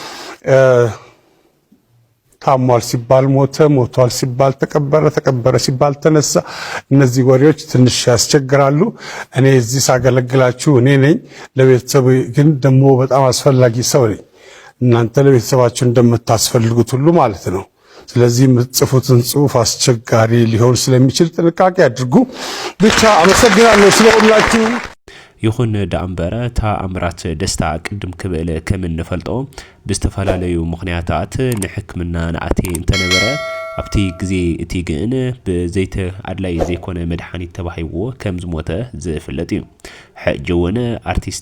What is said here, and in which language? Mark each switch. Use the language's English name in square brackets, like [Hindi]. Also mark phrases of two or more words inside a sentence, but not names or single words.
[Amharic] ታሟል ሲባል ሞተ ሞቷል ሲባል ተቀበረ ሲባል ተነሳ እነዚህ ወሬዎች ትንሽ ያስቸግራሉ እኔ እዚህ ሳገለግላችሁ እኔ ነኝ ለቤተሰብ ግን ደግሞ በጣም አስፈላጊ ሰው ነኝ እናንተ ለቤተሰባችሁ እንደምታስፈልጉት ሁሉ ማለት ነው ስለዚህ የምትጽፉትን ጽሑፍ አስቸጋሪ ሊሆን ስለሚችል ጥንቃቄ አድርጉ ብቻ አመሰግናለሁ ስለሁላችሁ [Tigrinya] ይኹን ዳንበረ ተኣምራት ደስታ ቅድም ክበለ ከም እንፈልጦ ብዝተፈላለዩ ምኽንያታት ንሕክምና ንኣቴ እንተነበረ ኣብቲ ግዜ እቲ ግን ብዘይተ ኣድላይ ዘይኮነ መድሓኒት ተባሂዎ ከም ዝሞተ ዝፍለጥ እዩ ሕጂ እውን ኣርቲስት